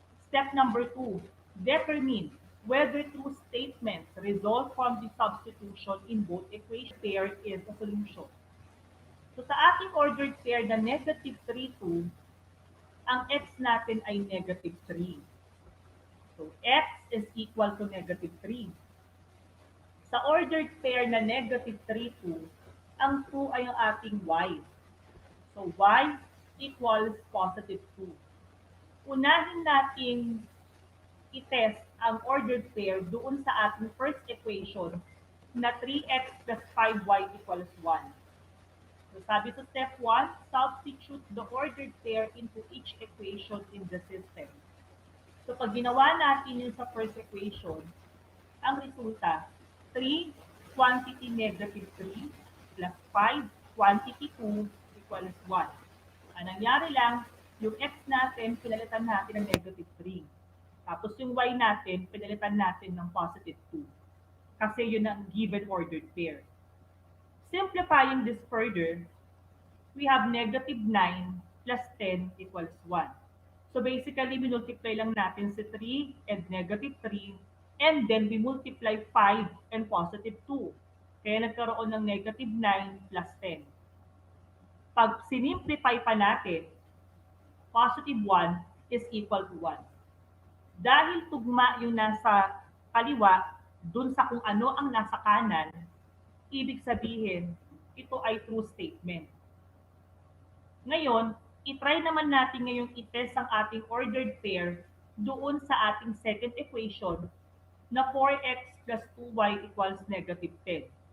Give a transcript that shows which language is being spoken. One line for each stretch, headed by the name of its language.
English: Step number 2, determine whether true statements result from the substitution in both equation pair is a solution.
Filipino: So sa ating ordered pair na negative 3, 2, ang x natin ay negative 3.
English: So x is equal to negative 3.
Filipino: Sa ordered pair na negative 3, 2, ang 2 ay ang ating y.
English: So y equals positive 2.
Filipino: Unahin natin i-test ang ordered pair doon sa ating first equation na 3x plus 5y equals 1. So sabi sa
English: step 1, substitute the ordered pair into each equation in the system.
Filipino: So pag ginawa natin yun sa first equation, ang resulta, 3 quantity negative 3 plus 5 quantity 2 equals 1. Ang nangyari lang, yung x natin, pinalitan natin ng negative 3. Tapos yung y natin, pinalitan natin ng positive 2. Kasi yun ang given ordered pair.
English: Simplifying this further, we have negative 9 plus 10 equals 1. So basically, multiply
Filipino: lang natin si
English: 3 and negative 3, and then we multiply 5 and positive 2.
Filipino: Kaya nagkaroon ng negative 9 plus 10. Pag sinimplify pa natin, positive 1 is equal to 1. Dahil tugma yung nasa kaliwa, dun sa kung ano ang nasa kanan, ibig sabihin, ito ay true statement. Ngayon, itry naman natin ngayong i-test ang ating ordered pair doon sa ating second equation na 4x plus 2y equals negative 10.